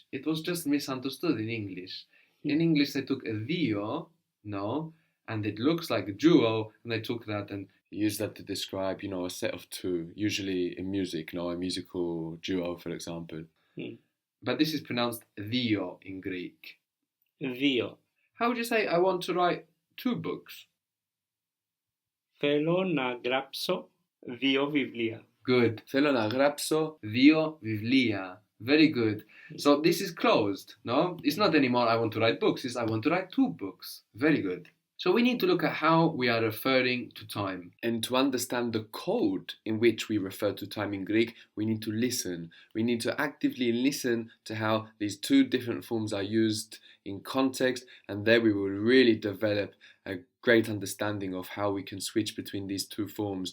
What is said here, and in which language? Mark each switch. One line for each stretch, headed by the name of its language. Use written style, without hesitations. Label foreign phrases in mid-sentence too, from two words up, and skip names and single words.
English: It was just misunderstood in English. In English they took a δύο, no, and it looks like a duo, and they took that and used that to describe, a set of two, usually in music, a musical duo, for example. But this is pronounced δύο in Greek.
Greek: Δύο.
English: How would you say I want to write two books?
Greek: Θέλω να γράψω δύο βιβλία.
English: Good.
Greek: Θέλω να γράψω δύο βιβλία.
English: Very good. So this is closed, no? It's not anymore I want to write books, it's I want to write two books. Very good. So we need to look at how we are referring to time. And to understand the code in which we refer to time in Greek, we need to listen. We need to actively listen to how these two different forms are used in context, and there we will really develop a great understanding of how we can switch between these two forms.